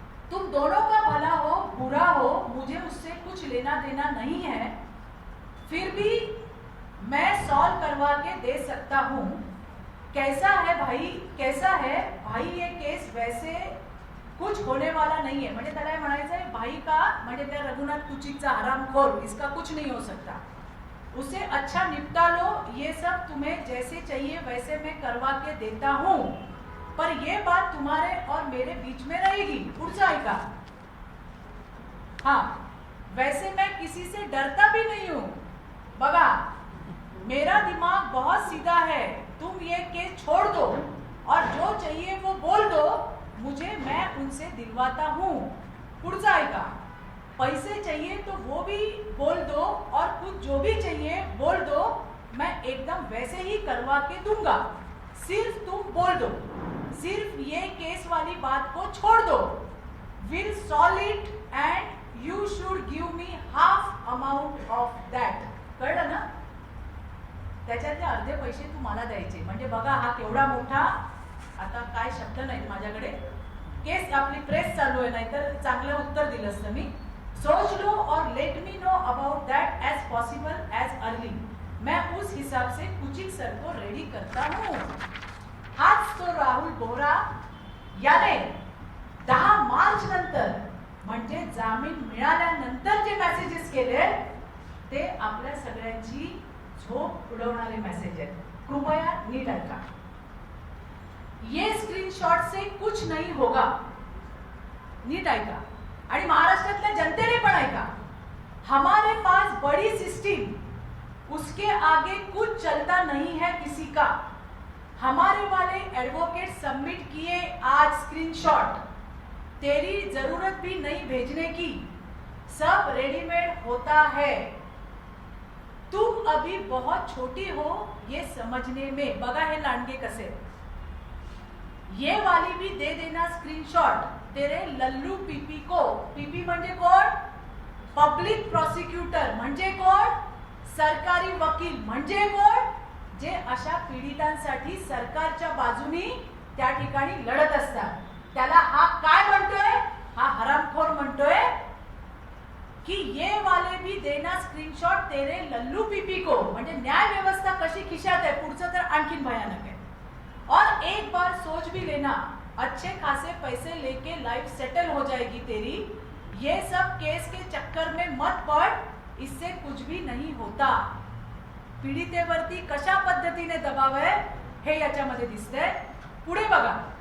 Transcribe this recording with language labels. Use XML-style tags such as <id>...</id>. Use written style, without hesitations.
<hi>तुम दोनों का भला हो बुरा हो मुझे उससे कुछ लेना देना नहीं है. फिर भी मैं सॉल्व करवा के दे सकता हूं. कैसा है भाई, कैसा है भाई ये केस? वैसे कुछ होने वाला नहीं है.</hi> <mr>म्हणजे त्याला म्हणायचं आहे भाई का, म्हणजे त्या रघुनाथ कुचिकचा हरामखोर,</mr> <hi>इसका कुछ नहीं हो सकता. उसे अच्छा निपटा लो. ये सब तुम्हें जैसे चाहिए वैसे मैं करवा के देता हूं. पर ये बात तुम्हारे और मेरे बीच में रहेगी.</hi> <mr>पुढचं ऐका.</mr> <hi>हाँ, वैसे मैं किसी से डरता भी नहीं हूं. बघा, मेरा दिमाग बहुत सीधा है. तुम ये केस छोड़ दो और जो चाहिए वो बोल दो मुझे, मैं उनसे दिलवाता हूं.</hi> <mr>पुढचं ऐका.</mr> <hi>पैसे चाहिए तो वो भी बोल दो और कुछ जो भी चाहिए बोल दो, मैं एकदम वैसे ही करवा के दूंगा. सिर्फ तुम बोल दो. सिर्फ ये केस वाली बात को छोड़ दो.</hi> <en>Will solve it and you should give me half amount of that.</en> <mr>कळलं ना? त्याच्यातले अर्धे पैसे तू मला द्यायचे. म्हणजे बघा हा केवढा मोठा, आता काय शब्द नाहीत माझ्याकडे. केस आपली प्रेस चालू आहे, नाहीतर चांगलं उत्तर दिलं असतं मी.</mr> <hi>सोच लो और</hi> <en>Let me know about that as possible as early.</en> <hi>मैं उस हिसाब से कुचिक सर को रेडी करता हूं.</hi> <mr>हाच तो राहुल बोहरा. याने 10 मार्च नंतर म्हणजे जामीन मिळाल्यानंतर जे मेसेजेस केले ते आपल्या सगळ्यांची झोप उडवणारे मेसेज आहेत. कृपया नीट ऐका.</mr> <hi>ये स्क्रीनशॉट से कुछ नहीं होगा.</hi> <mr>नीट ऐका. आणि महाराष्ट्रातल्या जनतेने पण ऐका.</mr> <hi>हमारे पास बड़ी सिस्टम, उसके आगे कुछ चलता नहीं है किसी का. हमारे वाले एडवोकेट सबमिट किए आज स्क्रीनशॉट. तेरी जरूरत भी नहीं भेजने की. सब रेडीमेड होता है. तुम अभी बहुत छोटी हो ये समझने में.</hi> <mr>बघा हे लांडगे कसे.</mr> <hi>ये वाली भी दे देना स्क्रीनशॉट तेरे लल्लू पीपी को.</hi> <mr>पीपी म्हणजे कोण? Public prosecutor. म्हणजे कोण? सरकारी वकील. म्हणजे कोण? जे अशा पीडितांसाठी सरकारच्या बाजूनी त्या ठिकाणी लढत असतात. त्याला हा काय म्हणतोय? हा हरामखोर म्हणतोय की</mr> <hi>ये वाले भी देना स्क्रीनशॉट तेरे लल्लू पीपी को.</hi> <mr>म्हणजे न्याय व्यवस्था कशी खिशात आहे. पुढचं तर आणखीन भयानक आहे.</mr> <hi>और एक बार सोच भी लेना, अच्छे खासे पैसे लेके लाइफ सेटल हो जाएगी तेरी. ये सब केस के चक्कर में मत पड़. इससे कुछ भी नहीं होता.</hi> <mr>पीडितेवरती कशा पद्धतीने दबाव आहे हे याच्यामध्ये दिसतंय. पुढे बघा.</mr>